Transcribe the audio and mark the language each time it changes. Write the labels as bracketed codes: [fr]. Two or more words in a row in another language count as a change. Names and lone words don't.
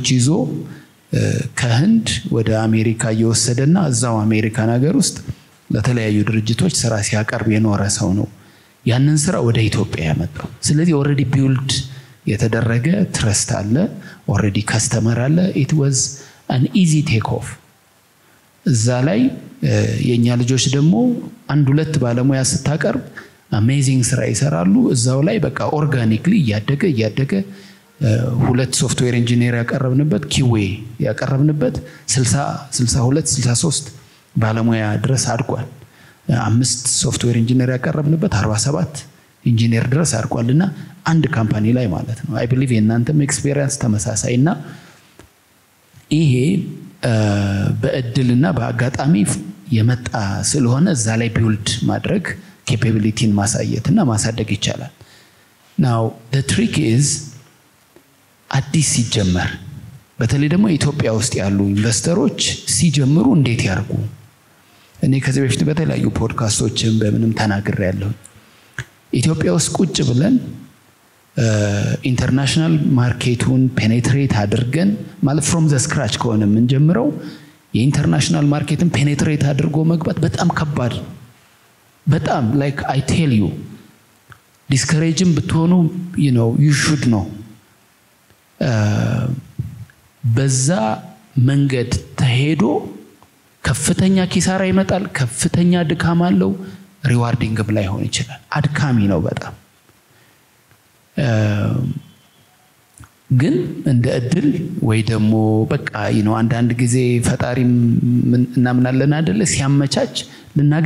[am] ይዞ ከህንድ ወደ አሜሪካ እየወሰደና እዛው አሜሪካን ሀገር ውስጥ ለተለያዩ ድርጅቶች ስራ ሲያቀርብ የኖረ ሰው ነው ያንን ስራ ወደ ኢትዮጵያ ያመጣው ስለዚህ [en] already build [am] የተደረገ ትረስት አለ [en] already customer [am] አለ [en] it was an easy take off [am] እዛ ላይ የኛ ልጆች ደግሞ አንድ ሁለት ባለሙያ ስታቀርብ አሜዚንግ ስራ ይሰራሉ እዛው ላይ በቃ ኦርጋኒክሊ ያደገ ሁለት [en] software engineer [am] ያቀረብንበት ኪዌ ያቀረብንበት 60 62 63 ባለሙያ ድረስ አድቋል 5 [en] software engineer [am] ያቀረብንበት 47 ኢንጂነር ድረስ አድቋልና አንድ ካምፓኒ ላይ ማለት ነው [en] I believe [am] የናንተም ኤክስፒሪየንስ ተመሳሳይና ይሄ በእድልና በአጋጣሚ የመጣ ስለሆነ እዛ ላይ ቢልድ ማድረግ ኬፓቢሊቲን ማሳየትና ማሳደግ ይቻላል [en] now the trick is [am] አዲስ ሲጀመር በተለይ ደግሞ ኢትዮጵያ ውስጥ ያሉ ኢንቨስተሮች ሲጀምሩ እንዴት ያርጉ እኔ ከዚህ በፊት በተለያዩ ፖድካስቶችም በምንም ተናግሬያለሁ ኢትዮጵያ ውስጥ ቁጭ ብለን ኢንተርናሽናል ማርኬቱን ፔኔትሬት አድርገን ማለት [en] from the scratch [am] ከሆነ ምን ጀምረው የኢንተርናሽናል ማርኬትን ፔኔትሬት አድርጎ መግባት በጣም ከባድ በጣም [en] like I tell you discouraging [am] ብትሆኑ [en] you should know [am] በዛ መንገድ ተሄዶ ከፍተኛ ኪሳራ ይመጣል ከፍተኛ ድካም አለው ሪዋርዲንግ ላይ ሆነ ይችላል አድካሚ ነው በጣም ግን እንደ እድል ወይ ደግሞ በቃ አንዳንድ ጊዜ ፈጣሪም እናምናለን አይደለ ሲያመቻች ልናገኝ